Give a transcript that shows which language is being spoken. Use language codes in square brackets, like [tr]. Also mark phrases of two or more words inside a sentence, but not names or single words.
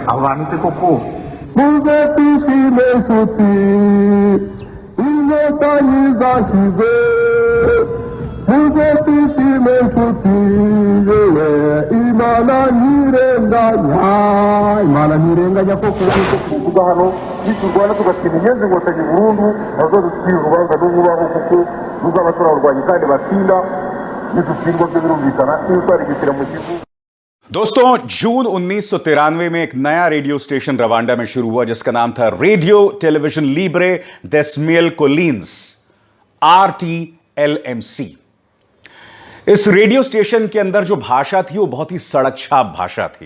[rw] Abo bantu se koko muze twishime nshuti, inkotanyi zashize, muze twishime nshuti, yewe Imana ntirenganya koko. Kuvuga hano niturwana tugatsinda inyenzi inkotanyi burundu, nazo dutsinze urubanza n'ububaho kuko ruzaba turarwanya kandi batsinda, nidutsindwa byo birumvikana n'utwara igisira mu gihugu। [hi] दोस्तों, जून 1993 में एक नया [en] radio station [hi] रवांडा में शुरू हुआ जिसका नाम था रेडियो टेलीविजन लिब्रे डेस मिल कोलिन्स, RTLMC। इस [en] radio station [hi] के अंदर जो भाषा थी वो बहुत ही सड़क छाप भाषा थी।